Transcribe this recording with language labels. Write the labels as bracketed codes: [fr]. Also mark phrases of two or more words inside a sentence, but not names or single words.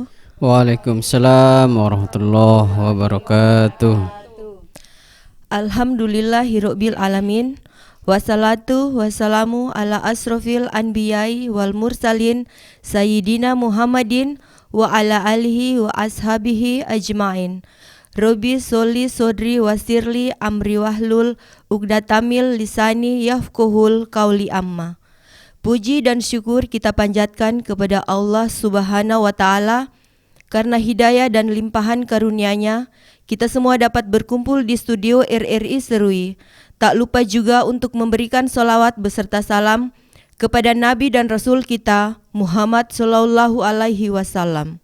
[ar] وعليكم السلام ورحمة الله وبركاته. الحمد لله رب العالمين. والصلاة والسلام على أشرف الأنبياء والمرسلين سيدنا محمد وعلى آله وأصحابه أجمعين. رب اشرح لي صدري ويسر لي أمري واحلل عقدة من لساني يفقهوا قولي أما. [id] Puji dan syukur kita panjatkan kepada Allah [ar] سبحانه وتعالى [id] karena hidayah dan limpahan karunia-Nya. Kita semua dapat berkumpul di studio RRI Serui. Tak lupa juga untuk memberikan sholawat beserta salam kepada Nabi dan Rasul kita Muhammad [ar] صلى الله عليه وسلم.